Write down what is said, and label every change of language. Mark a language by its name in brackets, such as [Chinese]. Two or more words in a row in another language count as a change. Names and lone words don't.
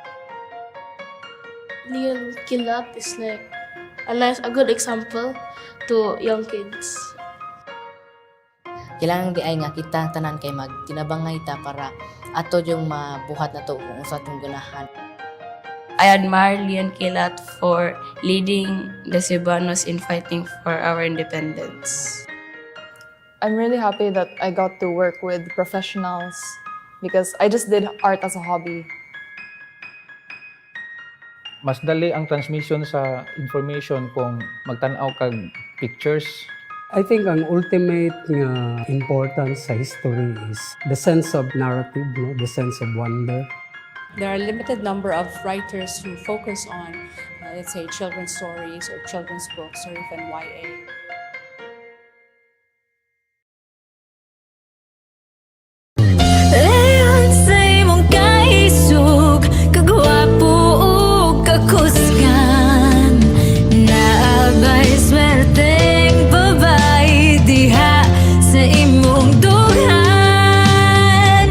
[English] Leon Kilat is like a good example to young kids. [Cebuano] Kailangan di ay nga kita tanan kay magtinabangay ta para ato yung mabuhat na to kung sa atong ganahan. [English] I admire Leon Kilat for leading the Cebuanos in fighting for our independence. I'm really happy that I got to work with professionals because I just did art as a hobby. [Cebuano] Mas dali ang transmission sa information kung magtanaw kag pictures. [English] I think ang ultimate nga importance sa history is the sense of narrative, no? The sense of wonder. There are a limited number of writers who focus on, let's say, children's stories or children's books or even YA. [Cebuano] Leon sa imong kaisog, kagwapo o kakusgan, naabay swerteng babae diha sa imong dughan.